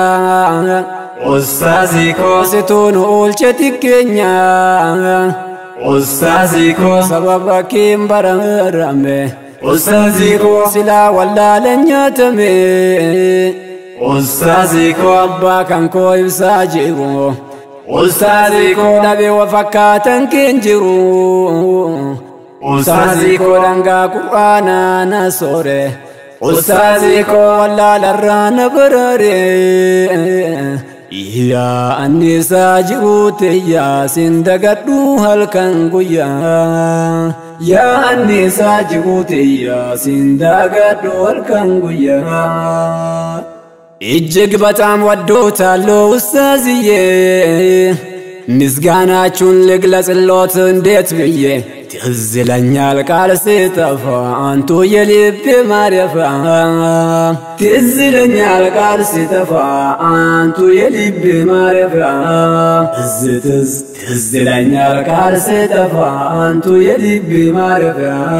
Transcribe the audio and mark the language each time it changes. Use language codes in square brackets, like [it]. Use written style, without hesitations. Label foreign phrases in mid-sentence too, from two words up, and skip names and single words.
[om] Ustaazii koo situun oolche xiqqeenya Ustaazii koo sababa keem bararame Ustaazii koo silaa wallaalan nyaatame Ustaazii koo abbaa kan koo ibsaa jiru Ustaazii koo dhabee wa fakkaatan keen jiru Ustaazii koo dhangaa qur'aanaa na soore Ustaazii koo wallaalarraa na barare Yaa annisaa jiru teeyyaa sin dagadhu halkan guyyaa Yaa annisaa jiru teeyyaa sin dagadhu halkan guyyaa [am] እጅግ በጣም ወዶታለሁ ኡስታዝዬ ምስጋናችሁን ልግለጽልዎት እንዴት ብዬ ትዝ ይለኛል ቃል ሲጠፋ አንቱ የልቤ ማረፊያ ትዝ ይለኛል ቃል ሲጠፋ አንቱ የልቤ ማረፊያ ትዝ ይለኛል ቃል ሲጠፋ አንቱ የልቤ ማረፊያ